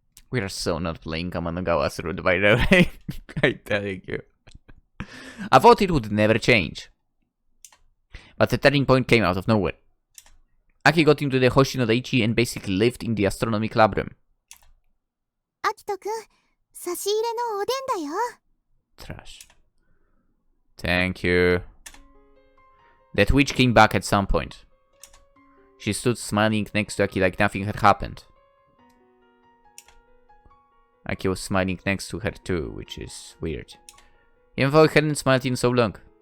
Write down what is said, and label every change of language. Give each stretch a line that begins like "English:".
English: We are so not playing Kamanagawa's route, by the way. I'm telling you. I thought it would never change. But the turning point came out of nowhere. Aki got into the Hoshi no Daichi and basically lived in the astronomy club room.
Japanese: アキトくん、差し入れのおでんだよ。
English: Trash. Thank you. That witch came back at some point. She stood smiling next to Aki like nothing had happened. Aki was smiling next to her too, which is weird. Even though he hadn't smiled in so long.